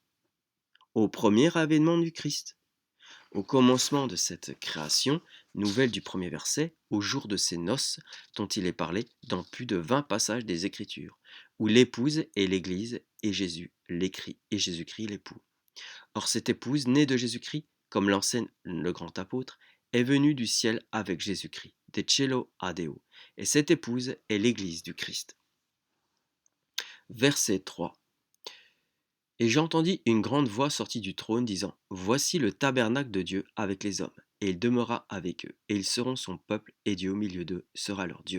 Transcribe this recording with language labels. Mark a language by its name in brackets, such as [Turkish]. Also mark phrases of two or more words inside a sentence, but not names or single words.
[French] Au premier avènement du Christ. Au commencement de cette création nouvelle du premier verset, au jour de ses noces, dont il est parlé dans plus de 20 passages des Écritures, où l'épouse est l'Église et Jésus l'écrit et Jésus-Christ l'époux. Or cette épouse, née de Jésus-Christ, comme l'enseigne le grand apôtre, est venue du ciel avec Jésus-Christ, [Latin] de cielo a Deo, [French] et cette épouse est l'Église du Christ. Verset 3. Et j'entendis une grande voix sortie du trône disant, « Voici le tabernacle de Dieu avec les hommes, et il demeurera avec eux, et ils seront son peuple, et Dieu au milieu d'eux sera leur Dieu.